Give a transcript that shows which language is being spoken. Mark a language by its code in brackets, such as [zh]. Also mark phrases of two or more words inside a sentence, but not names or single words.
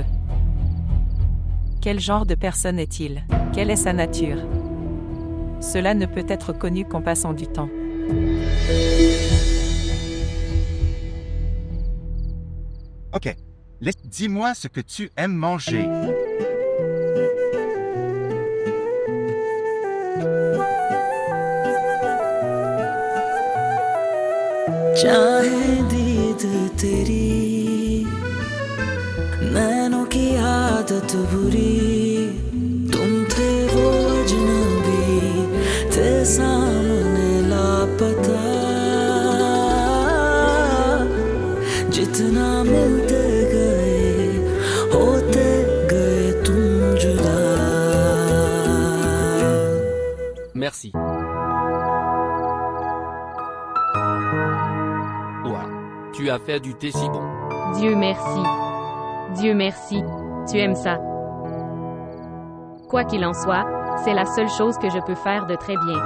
[fr] Quel genre de personne est-il? Quelle est sa nature? Cela ne peut être connu qu'en passant du temps. Ok, dis-moi ce que tu aimes manger. [hi] चाहे दीद तेरी नैनों की आदत बुरी तुम थे वो अजनबी थे सामने लापता जितना मिलते गए होते गए तुम जुदा. [fr] Merci. Tu as fait du thé si bon. Dieu merci. Dieu merci. Tu aimes ça. Quoi qu'il en soit, c'est la seule chose que je peux faire de très bien.